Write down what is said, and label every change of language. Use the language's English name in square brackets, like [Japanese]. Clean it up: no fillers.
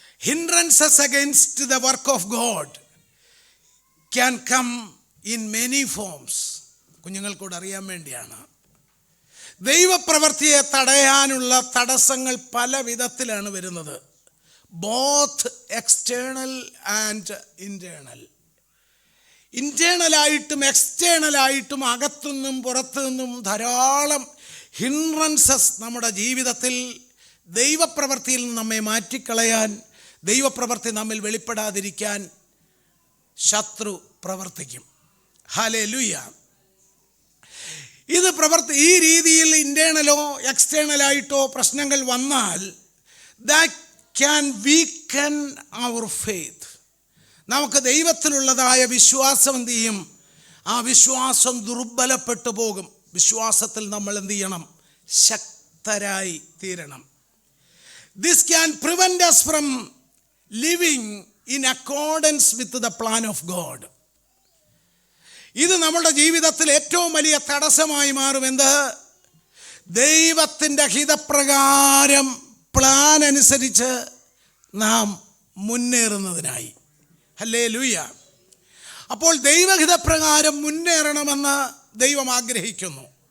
[English] Hindrances against the work of God can come in many forms. [Malayalam] കുഞ്ഞുങ്ങൾക്കൂടെ അറിയാൻ വേണ്ടിയാണ്. ദൈവപ്രവൃത്തിയെ തടയാനുള്ള തടസ്സങ്ങൾ പല വിധത്തിലാണ് വരുന്നത്. [English] Both external and internal. [Malayalam] ഇൻറ്റേണലായിട്ടും എക്സ്റ്റേണലായിട്ടും അകത്തുനിന്നും പുറത്തു നിന്നും ധാരാളം ഹിൻഡ്രൻസസ് നമ്മുടെ ജീവിതത്തിൽ ദൈവപ്രവൃത്തിയിൽ നിന്ന് നമ്മെ മാറ്റിക്കളയാൻ, ദൈവപ്രവൃത്തി നമ്മിൽ വെളിപ്പെടാതിരിക്കാൻ ശത്രു പ്രവർത്തിക്കും. ഹല്ലേലൂയ. ഇത് ഈ രീതിയിൽ ഇൻറ്റേണലോ എക്സ്റ്റേണലായിട്ടോ പ്രശ്നങ്ങൾ വന്നാൽ [English] That can weaken our faith. [Malayalam] നമുക്ക് ദൈവത്തിലുള്ളതായ വിശ്വാസം എന്ത് ചെയ്യും? ആ വിശ്വാസം ദുർബലപ്പെട്ടു പോകും. വിശ്വാസത്തിൽ നമ്മൾ എന്ത് ചെയ്യണം? ശക്തരായി തീരണം. [English] This can prevent us from living in accordance with the plan of God. [Malayalam] ഇത് നമ്മുടെ ജീവിതത്തിൽ ഏറ്റവും വലിയ തടസ്സമായി മാറും. എന്ത്? ദൈവത്തിൻ്റെ ഹിതപ്രകാരം പ്ലാൻ അനുസരിച്ച് നാം മുന്നേറുന്നതിനായി. ഹല്ലേലൂയ. അപ്പോൾ ദൈവഹിതപ്രകാരം മുന്നേറണമെന്ന് ദൈവം ആഗ്രഹിക്കുന്നു.